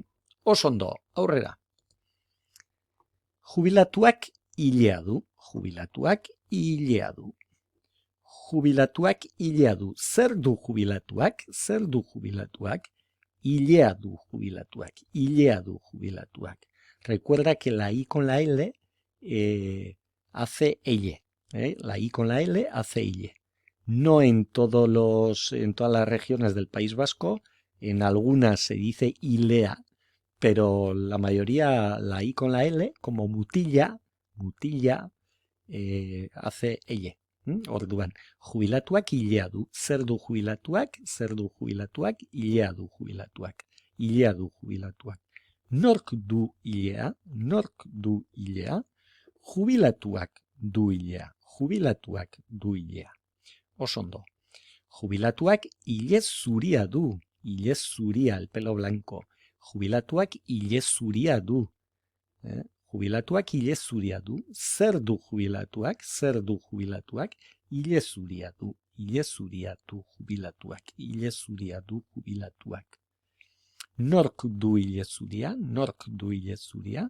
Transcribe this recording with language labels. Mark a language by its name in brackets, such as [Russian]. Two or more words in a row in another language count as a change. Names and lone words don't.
[Basque] Osondo, aurrera. Jubilatuak hilea du. Jubilatuak hilea du. Jubilatuak hilea du. Zer du jubilatuak? Zer du jubilatuak? Hilea du jubilatuak. Hilea du jubilatuak. [Spanish] Recuerda que la I con la L hace elle. La I con la L hace elle. No en todas las regiones del País Vasco, en algunas se dice hilea, pero la mayoría la I con la L, como mutilla, hace elle. [Basque] Orduan, jubilatuak hilea du. Zer du jubilatuak? Zer du jubilatuak? Hilea du jubilatuak. Hilea du jubilatuak. Nork du hilea? Nork du hilea? Jubilatuak du hilea. Jubilatuak du hilea. Osondo. Jubilatuak hile zuria du. Hile zuria, [Spanish] el pelo blanco. [Basque] Jubilatuak hile zuria du. Jubilatuak hile zuria du. Zer du jubilatuak? Zer du jubilatuak? Hile zuria du. Hile zuria du jubilatuak. Hile zuria du jubilatuak. Nork du hile zuria? Nork du hile zuria?